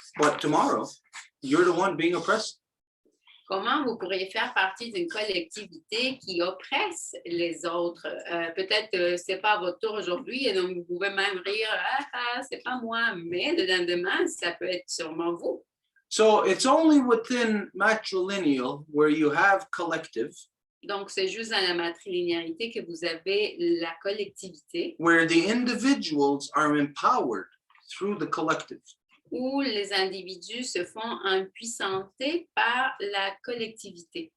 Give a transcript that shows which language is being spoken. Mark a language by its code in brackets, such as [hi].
[en] But tomorrow, you're the one being oppressed. [fr] Comment vous pourriez faire partie d'une collectivité qui oppresse les autres? Peut-être que ce n'est pas à votre tour aujourd'hui et donc vous pouvez même rire, c'est pas moi, mais le lendemain, ça peut être sûrement vous. [en] So it's only within matrilineal where you have collective, [fr] Donc, c'est juste dans la matrilinéarité que vous avez la collectivité [en] where the individuals are empowered through the collective. [fr] où les individus se font impuissantés par la collectivité.